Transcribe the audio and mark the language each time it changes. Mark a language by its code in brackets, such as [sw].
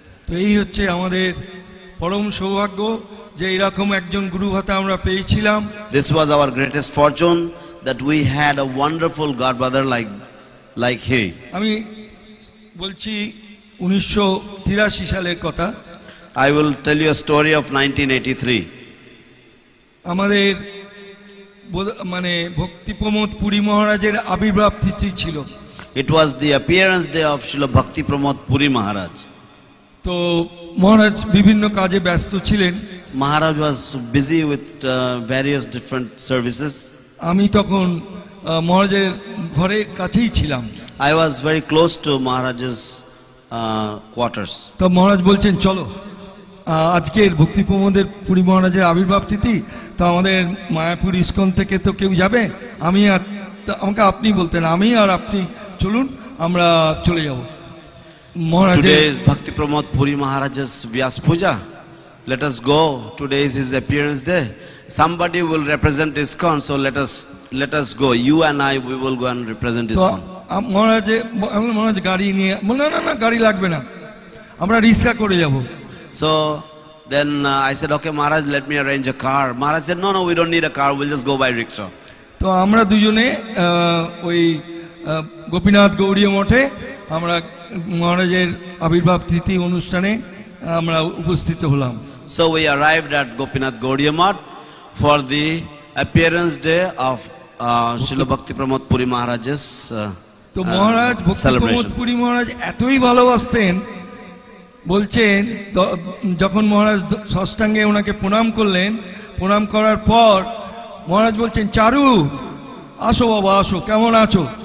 [bn] তো এই হচ্ছে আমাদের পরম সৌভাগ্য যে এরকম একজন গুরুভাতা আমরা পেয়েছিলাম। [en] This was our greatest fortune, that we had a wonderful godbrother like he. [bn] আমি বলছি 1983 সালের কথা। [en] I will tell you a story of 1983. [bn] আমাদের মানে ভক্তি প্রমোদ পুরী মহারাজের আবির্ভাব তিথি ছিল। [en] It was the appearance day of Srila Bhakti Pramod Puri Maharaj. [bn] তো মহারাজ বিভিন্ন কাজে ব্যস্ত ছিলেন। [en] Maharaj was busy with various different services. [bn] আমি তখন মহারাজের ঘরে কাছেই ছিলাম। [en] I was very close to Maharaj's quarters. [bn] তো মহারাজ বলছেন চলো আজকের ভক্তি প্রমোদের পুরী মহারাজের আবির্ভাব তিথি, তো আমাদের মায়াপুর ইস্কন থেকে তো কেউ যাবে, আমাকে আপনি বলতেন, আমি আর আপনি চলুন আমরা চলে যাব। [en] Today is Bhakti Pramod Puri Maharaj's Vyas Puja. Let us go. Today is his appearance day. Somebody will represent ISKCON, so let us go. You and I, we will go and represent ISKCON. [bn] মহারাজ গাড়ি নিয়ে না গাড়ি লাগবে না, আমরা রিক্সা করে যাব। [en] So then I said, okay Maharaj, let me arrange a car. Maharaj said, no, we don't need a car, we'll just go by rickshaw. [bn] তো আমরা দুজনে ওই গোপীনাথ গৌড়ীয় মঠে আমরা মহারাজের আবির্ভাব তিথি অনুষ্ঠানে আমরা উপস্থিত হলাম। [en] So we arrived at Gopinath Gaudiya Math for the appearance day of Srila Bhakti Pramod Puri Maharaj's [bn] তো মহারাজ ভক্তি প্রমোদ পুরী মহারাজ এতই ভালোবাসতেন, বলছেন যখন মহারাজ ষষ্ঠাঙ্গে ওনাকে প্রণাম করলেন, প্রণাম করার পর মহারাজ বলছেন, চারু আসো বাবা আসো, কেমন আছো?